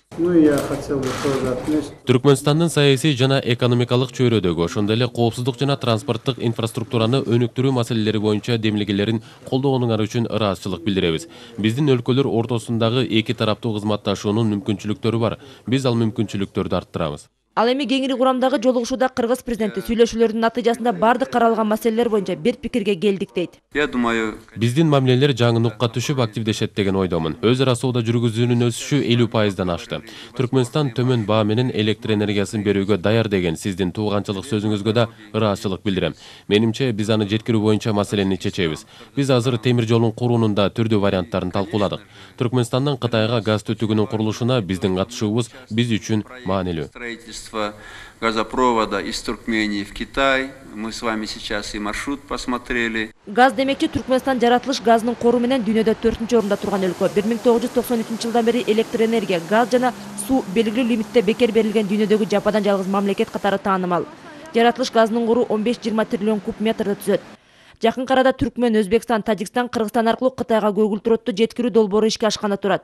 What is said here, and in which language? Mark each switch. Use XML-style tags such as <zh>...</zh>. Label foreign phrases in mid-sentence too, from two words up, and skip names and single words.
<ky>Түркмөнстандын саясий жана экономикалык чөйрөдөгү, ошондой эле коопсуздук жана транспорттук инфраструктураны өнүктүрүү маселелери боюнча демилгелерин колдогонуңар үчүн ыраазычылык билдиребиз. Биздин өлкөлөр ортосундагы эки тараптуу кызматташуунун мүмкүнчүлүктөрү бар. Биз ал мүмкүнчүлүктөрдү арттырабыз. Ал эми кеңири курамдагы жолугушууда кыргыз президенти сүйлөшүүлөрдүн натыйжасында бардык каралган маселелер боюнча бир пикирге келдик дейт.</ky> <ru>Я думаю,</ru> <ky>Биздин мамилелер жаңы нукка түшүп активдешет деген ойдомун. Өз ара соода жүргүзүүнүн өсүшү 50%дан ашты. Түркмөнстан төмөн баа менен электр энергиясын берүүгө даяр деген сиздин тууганчылык сөзүңүзгө да ыраазычылык билдирем. Менимче биз аны жеткирүү боюнча маселени чечебиз. Биз азыр темир жолдун куруунун да түрдүү варианттарын талкууладык. Түркмөнстандан Кытайга газ түтүгүнүн курулушуна биздин катышуубуз биз үчүн маанилүү.</ky> <ru>строительство газопровода из Туркмении в Китай. Мы с вами сейчас и маршрут посмотрели.</ru> <ky>Газ демекчи Түркмөнстан жаратылыш газынын кору менен дүйнөдө 4-орунда турган өлкө. 1993-жылдан бери электр энергия, газ жана суу белгилүү лимитте бекер берилген дүйнөдөгү жападан жалгыз мамлекет катары таанымал. Жаратылыш газынын кору 15-20 триллион куб метрди түзөт. Жакын арада Түркмөн, Өзбекстан, Тажикстан, Кыргызстан аркылуу Кытайга көгүлтүрөттү жеткирүү долбоору ишке ашканы турат.</ky>